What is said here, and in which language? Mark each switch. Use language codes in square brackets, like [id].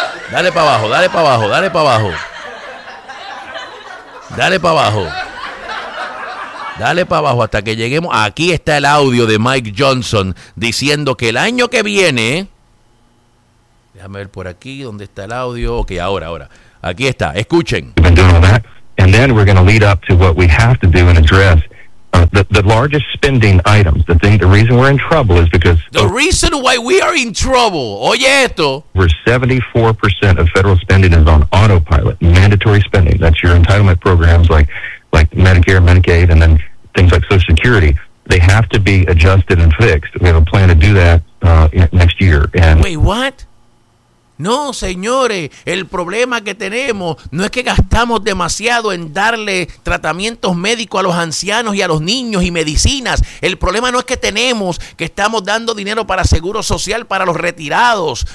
[es] Dale para abajo. Dale para abajo hasta que lleguemos. Aquí está el audio de Mike Johnson diciendo que el año que viene. Déjame ver por aquí dónde está el audio. Ok, ahora. Aquí está. Escuchen. [en] And then we're going to lead up to what we have to do and address the largest spending items. The reason we're in trouble is because the reason why we are in trouble. [es] Oye esto. [en] Where 74% of federal spending is on autopilot, mandatory spending. That's your entitlement programs like Medicare, Medicaid, and then things like Social Security. They have to be adjusted and fixed. We have a plan to do that next year. And wait, what? [es] No, señores, el problema que tenemos no es que gastamos demasiado en darle tratamientos médicos a los ancianos y a los niños y medicinas. El problema no es que tenemos que estamos dando dinero para seguro social para los retirados.